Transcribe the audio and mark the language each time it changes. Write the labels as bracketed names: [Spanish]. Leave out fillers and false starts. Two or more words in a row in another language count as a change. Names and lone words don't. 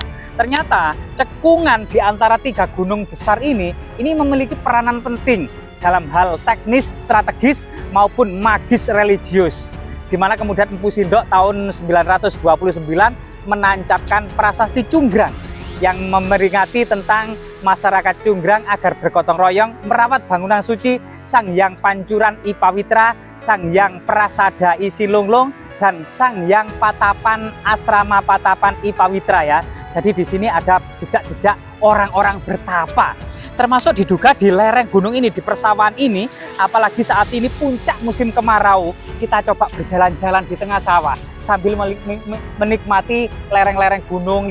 [Indonesian] Ternyata cekungan di antara tiga gunung besar ini memiliki peranan penting dalam hal teknis, strategis maupun magis religius. Di mana kemudian Empu Sindok tahun 929 menancapkan prasasti Cunggrang yang memeringati tentang masyarakat Cunggrang agar bergotong royong merawat bangunan suci Sang Hyang Pancuran I Pawitra, Sang Hyang Prasada I Silunglung, dan Sang Hyang Patapan Asrama Patapan I Pawitra ya. Jadi di sini ada jejak-jejak orang-orang bertapa. Termasuk diduga di lereng gunung ini, di persawahan ini, apalagi saat ini puncak musim kemarau, kita coba berjalan-jalan di tengah sawah sambil menikmati lereng-lereng gunung.